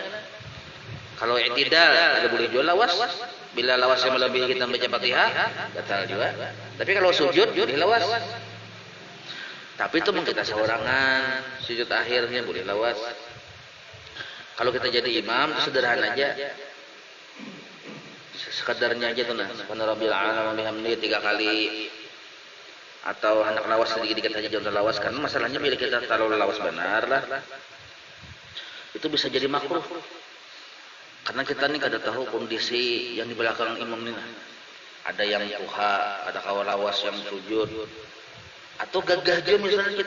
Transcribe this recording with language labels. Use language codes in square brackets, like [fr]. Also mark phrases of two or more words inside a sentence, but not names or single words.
[bjn] Kalau i'tidal kada boleh juga lawas. Bila lawasnya melebihi kita membaca Fatihah, batal juga. Tapi kalau sujud boleh lawas. Tapi itu kita seorangan, sujud akhirnya boleh lawas. Kalau kita jadi imam itu sederhana aja. Sekadarnya aja tuh nah [ar] سبحان ربي الأعلى وبحمده [bjn] 3 kali atau hendak lawas sedikit-sedikit saja jangan lawas karena masalahnya bila kita terlalu lawas benar lah itu bisa jadi makruh Karena kita nih kada tahu kondisi yang di belakang imam ini. Ada yang tuha, ada kawalawas yang sujud, atau gagah aja misalnya kita.